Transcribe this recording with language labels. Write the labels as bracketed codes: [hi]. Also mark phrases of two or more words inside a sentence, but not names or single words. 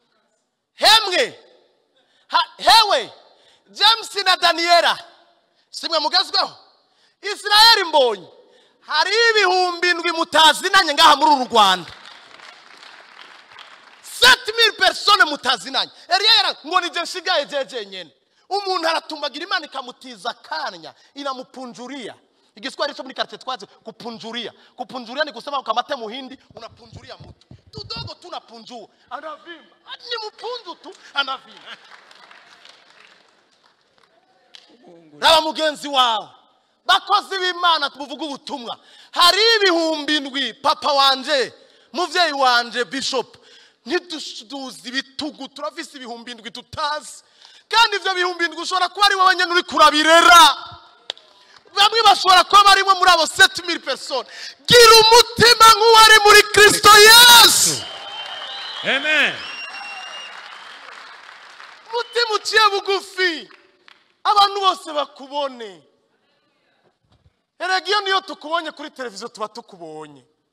[rn] hewe James na Daniela simwe mugezweho Israel mbonye hari ibihumbi ndwi mutazinanye ngaha muri uru Rwanda 7000 personnes mutazinanye. Eliya ngo nije nshigaye jeje nyene umuntu aratumbagira Imana ikamutiza kanya inamupunjuria. Igiswahili cyo muri quartier [sw] twaze kupunjuria ni kusema ukamate muhindi unapunjuria mtu tudogo tunapunjua anavimba ni mpunju tu anavimba. [rn] Raba mugenzi wawe bakozi b'Imana tuvuga ubutumwa hari ibihumbi ndwi papa wanje muvyeyi wanje bishop ntiduzi bitugu turafise ibihumbi ndwi tutazi kandi ivyo bihumbi ndwi ushobora kuba ari wowe nyene uri kurabirera. Bamwe bashobora kuba barimo muri abo 7000 personnes. Gira umutima nk'uwari muri Kristo Yesu. Amen. Mutima uciye bugufi abantu bose bakubone. Erega niyo tukubonye kuri televiziyo tuba tukubonye.